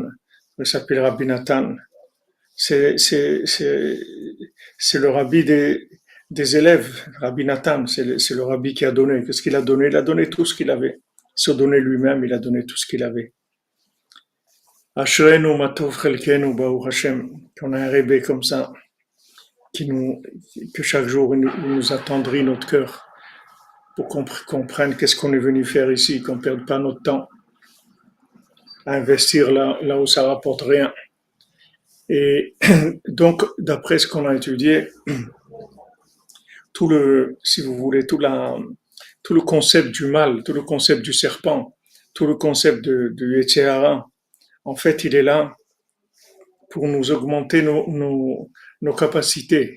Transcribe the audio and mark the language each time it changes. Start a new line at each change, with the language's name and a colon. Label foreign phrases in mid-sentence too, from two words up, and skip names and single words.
French: Il s'appelle Rabbi Nathan. C'est le rabbi des élèves, Rabbi Nathan. C'est le rabbi qui a donné. Qu'est-ce qu'il a donné? Il a donné tout ce qu'il avait. Il s'est donné lui-même, il a donné tout ce qu'il avait.
Hebrew: אשרינו מה טוב חלקנו ברוך השם.
French: Qu'on a un rébé comme ça, que chaque jour il nous attendrit notre cœur pour qu'on comprenne qu'est-ce qu'on est venu faire ici, qu'on ne perde pas notre temps à investir là où ça rapporte rien. Et donc, d'après ce qu'on a étudié, si vous voulez, tout le concept du mal, tout le concept du serpent, tout le concept du
Hebrew: יצר הרע,
French: en fait, il est là pour nous augmenter nos capacités.